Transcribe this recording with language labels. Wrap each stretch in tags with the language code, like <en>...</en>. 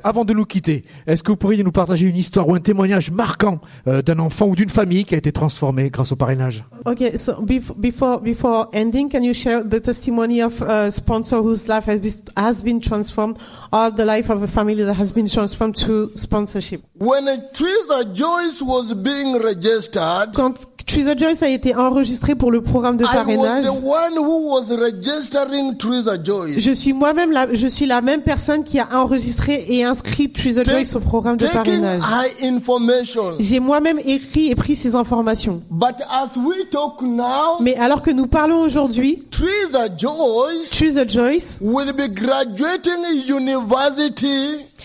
<fr>Avant de nous quitter, est-ce que vous pourriez nous partager une histoire ou un témoignage marquant d'un enfant ou d'une famille qui a été transformé grâce au parrainage?</fr> <en>Okay, so before ending, can you share the testimony of a sponsor whose life has been transformed, or the life of a family that has been transformed through sponsorship? When Trisha Joyce was being registered,</en> <fr>quand Trisha Joyce a été enregistrée pour le programme de parrainage,</fr> <en>I was the one who was registering Trisha Joyce.</en> <fr>Je suis la même personne qui a enregistré et inscrit Trisha Joyce au programme de parrainage.</fr> <en>Taking her information.</en> <fr>J'ai moi-même écrit et pris ses informations.</fr> <en>But as we talk now,</en> <fr>mais alors que nous parlons aujourd'hui,</fr> <en>Trisha Joyce will be graduating university,</en>